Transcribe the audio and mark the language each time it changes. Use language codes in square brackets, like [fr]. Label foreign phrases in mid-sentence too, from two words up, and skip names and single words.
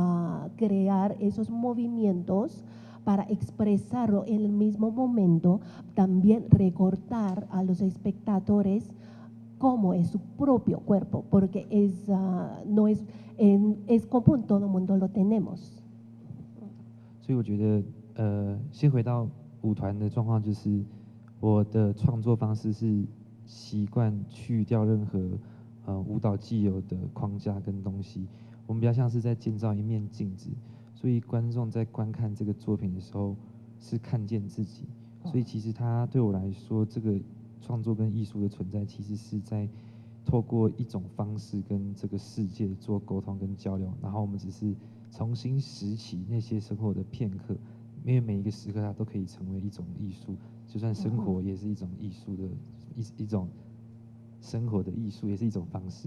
[es] crear esos movimientos para expresarlo en el mismo momento, también recordar a los espectadores cómo es su propio cuerpo, porque no es común, todo el mundo lo tenemos. [zh] 所以我觉得，先回到舞团的状况，就是我的创作方式是习惯去掉任何舞蹈既有的框架跟东西，我们比较像是在建造一面镜子，所以观众在观看这个作品的时候是看见自己，所以其实它对我来说，这个创作跟艺术的存在，其实是在透过一种方式跟这个世界做沟通跟交流，然后我们只是重新拾起那些生活的片刻，因为每一个时刻它都可以成为一种艺术，就算生活也是一种艺术的一种生活的艺术，也是一种方式。